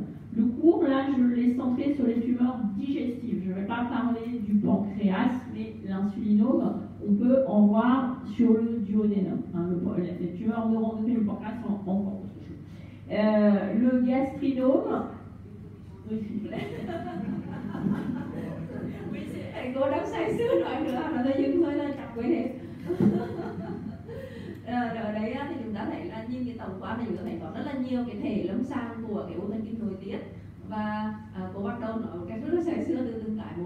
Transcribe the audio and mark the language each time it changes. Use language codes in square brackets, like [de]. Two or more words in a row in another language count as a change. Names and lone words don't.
[fr] Le cours, là, je l'ai centré sur les tumeurs digestives. Je ne vais pas parler du pancréas, mais l'insulinome, on peut en voir sur le duodénum. Les tumeurs neuroendocrines, le pancréas sont encore autre chose. Le gastrinome... [vi] Cô đang say sưa nói nữa là tôi dừng thôi là chọc quỷ thiệt. Ở đấy thì chúng ta thấy là nhìn cái tổng quan này chúng ta thấy có rất là nhiều cái thể lâm sàng của cái u thần kinh nội tiết. Và cô bắt đầu nói một cách rất là say sưa từ từng cái một.